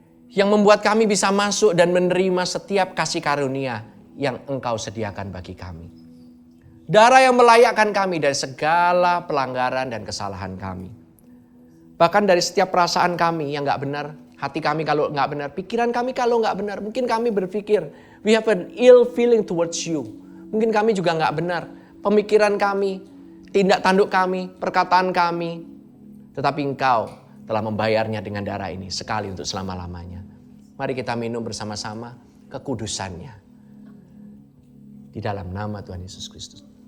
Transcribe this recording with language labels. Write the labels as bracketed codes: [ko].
[id] Yang membuat kami bisa masuk dan menerima setiap kasih karunia yang Engkau sediakan bagi kami. Darah yang melayakkan kami dari segala pelanggaran dan kesalahan kami. Bahkan dari setiap perasaan kami yang gak benar, hati kami kalau gak benar, pikiran kami kalau gak benar. Mungkin kami berpikir, [en] we have an ill feeling towards you. [id] Mungkin kami juga gak benar. Pemikiran kami, tindak tanduk kami, perkataan kami. Tetapi Engkau telah membayarnya dengan darah ini sekali untuk selama-lamanya. Mari kita minum bersama-sama kekudusannya. Di dalam nama Tuhan Yesus Kristus.